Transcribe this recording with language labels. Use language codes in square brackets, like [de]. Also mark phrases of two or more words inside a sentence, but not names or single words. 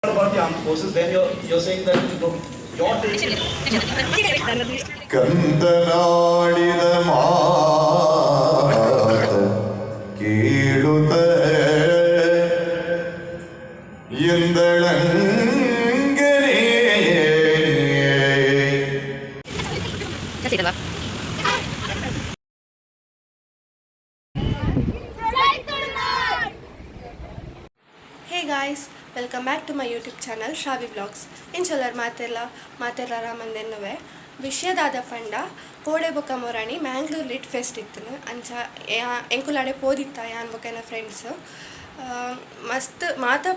[en] about the armed forces, then you're saying that you're taking. [kn] ಕಂದನಾಡಿದ ಮಾತ ಕೇಳುತ್ತ ಎಂದಳಂಗನೇ [en] Hey guys, welcome back to my YouTube channel Shravi Vlogs. [tcy] ಇಂಚಲ್ಲರ್ ಮಾತೆಲ್ಲ ರಾಮಂದೆನ್ನುವೆ ವಿಷಯದಾದ ಪಂಡ ಕೋಡೆ ಬೊಕ್ಕ ಮೊರಾಣಿ ಮ್ಯಾಂಗ್ಳೂರ್ ಲಿಟ್ ಫೆಸ್ಟ್ ಇತ್ತು ಅಂಚ ಎಂಕುಲಾಡೆ ಪೋದಿತ್ತ ಯಾನ್ ಬೊಕ್ಕನ ಫ್ರೆಂಡ್ಸ್ ಮಸ್ತ್ ಮಾತಾ